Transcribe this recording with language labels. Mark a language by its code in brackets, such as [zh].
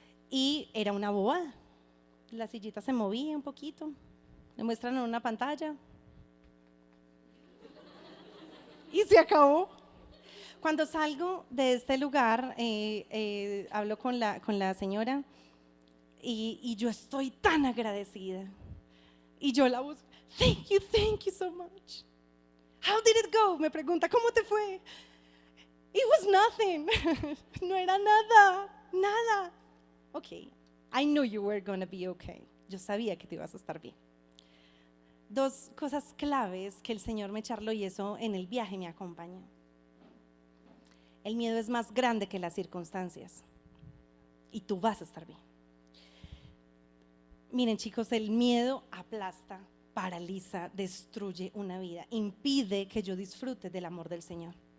[es] Y era una bobada. La sillita se movía un poquito, me muestran en una pantalla y se acabó. Cuando salgo de este lugar, hablo con la señora y yo estoy tan agradecida. Y yo la busco, [en] thank you so much. How did it go? [es] Me pregunta, ¿cómo te fue? [en] It was nothing. [es] No era nada, nada. [en] Ok, I knew you were going to be okay. [es] Yo sabía que te ibas a estar bien. Dos cosas claves que el Señor me charló y eso en el viaje me acompañó. El miedo es más grande que las circunstancias y tú vas a estar bien. Miren chicos, el miedo aplasta, paraliza, destruye una vida, impide que yo disfrute del amor del Señor.